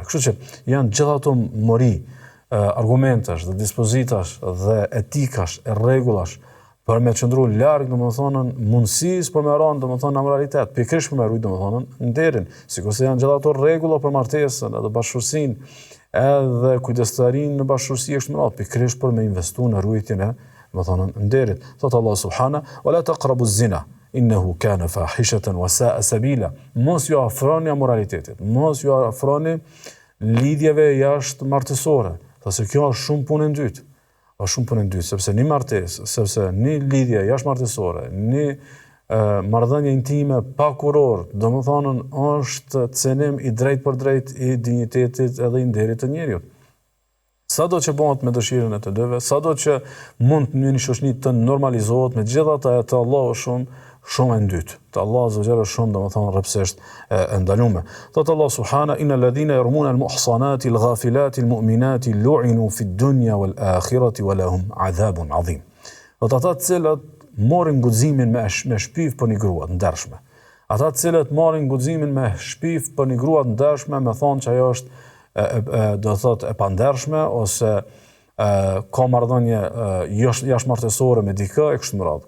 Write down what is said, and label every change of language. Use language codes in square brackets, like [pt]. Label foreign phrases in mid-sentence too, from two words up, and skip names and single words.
[sq] Kështu që janë gjithë ato mori, argumentash dhe dispozitash dhe etikash e rregullash për me qëndru larg domethënë mundësisë për me rënë domethënë amoralitet, pikërisht për me ruajtur domethënë nderin, sikurse janë gjithë ato rregulla për martesën edhe bashkësinë, edhe kujdestarinë në bashkësi është më radh, pikërisht për me investuar në ruajtjen e domethënë nderit. [ar] Thot الله سبحانه ولا تقربوا الزنا إنه كان فاحشة وساء سبيلا." [sq] Mos ju afroni amoralitetit, mos ju afroni lidhjeve jashtë martësore, se kjo është shumë punë e dytë. Është shumë punë e dytë, sepse një martesë, sepse një lidhje jashtëmartësore, një marrëdhënie intime pa kuror, domethënë është cenim i drejt për drejt i dinjitetit edhe i nderit të njeriut. Sado që bëhet me dëshirën e të dyve, sado që mund në një shoqëni të normalizohet, megjithatë ajo të Allahu shumë e ndytë. Të Allah [ar] عز وجل [sq] shumë domethënë rrepsisht e ndaluar. [ar] Thot الله سبحانه إن الذين يرمون المحصنات الغافلات المؤمنات لعنوا في الدنيا والآخرة ولهم عذاب عظيم." [sq] Thot ata të cilët morin guximin me shpiv për një grua të ndershme. Ata të cilët morin guximin me shpiv për një grua të ndershme, me thonë që ajo është do thotë e pandershme ose ka marrëdhënie jashtëmartësore me dikë e kështu me radhë.